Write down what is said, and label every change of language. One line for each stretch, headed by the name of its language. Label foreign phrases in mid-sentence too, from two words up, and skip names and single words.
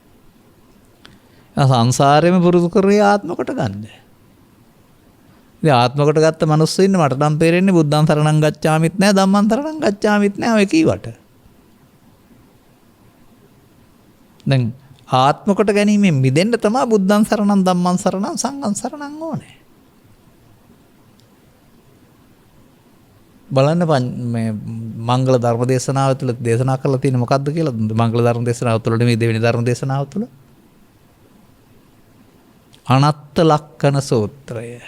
Sinhala: සංසාරෙම පුරුදු කරේ ආත්ම කොට ගන්න. ඉතින් ආත්ම කොට ගත්ත මිනිස්සු ඉන්න මට නම් තේරෙන්නේ
Pali: බුද්ධං සරණං ගච්ඡාමිත්
Sinhala: නැහැ,
Pali: ධම්මං සරණං ගච්ඡාමිත්
Sinhala: නැහැ ඔය කීවට. දැන් ආත්ම කොට ගැනීමෙන් මිදෙන්න තමයි
Pali: බුද්ධං සරණං, ධම්මං සරණං, සංඝං සරණං
Sinhala: ඕනේ. බලන්න මේ මංගල ධර්ම දේශනාව තුළ දේශනා කරලා තියෙන මොකක්ද කියලා මංගල ධර්ම දේශනාව තුළ මේ දෙවෙනි ධර්ම දේශනාව තුළ අනත්ත ලක්ෂණ සූත්‍රය.